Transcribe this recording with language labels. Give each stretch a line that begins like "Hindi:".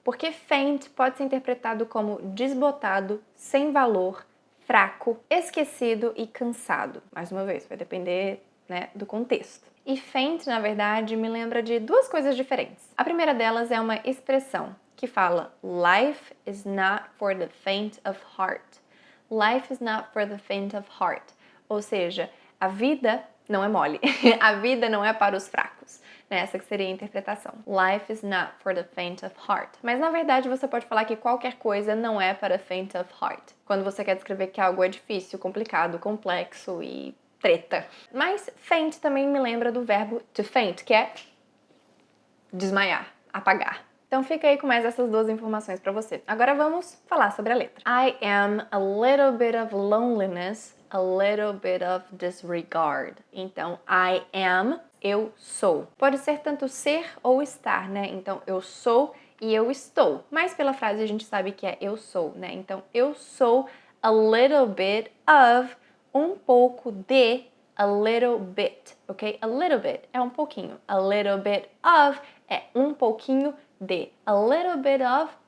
Portuguese: Porque faint pode ser interpretado como desbotado, sem valor, fraco, esquecido e cansado. Mais uma vez, vai depender, do contexto. E faint, na verdade, me lembra de duas coisas diferentes. A primeira delas é uma expressão que fala
English: Life is not for the faint of heart. Life is not for the faint of heart.
Portuguese: Ou seja, a vida não é mole. A vida não é para os fracos. Essa que seria a interpretação.
English: Life is not for the faint of heart.
Portuguese: Mas na verdade você pode falar que qualquer coisa não é para faint of heart. Quando você quer descrever que algo é difícil, complicado, complexo e treta. Mas faint também me lembra do verbo to faint, que é desmaiar, apagar. Então fica aí com mais essas duas informações para você. Agora vamos falar sobre a letra.
English: I am a little bit of loneliness, a little bit of disregard.
Portuguese: Então, I am, eu sou. Pode ser tanto ser ou estar, Então, eu sou e eu estou. Mas pela frase a gente sabe que é eu sou, Então, eu sou a little bit of, um pouco de, a little bit, ok? A little bit é um pouquinho. A little bit of é um pouquinho de. A little bit of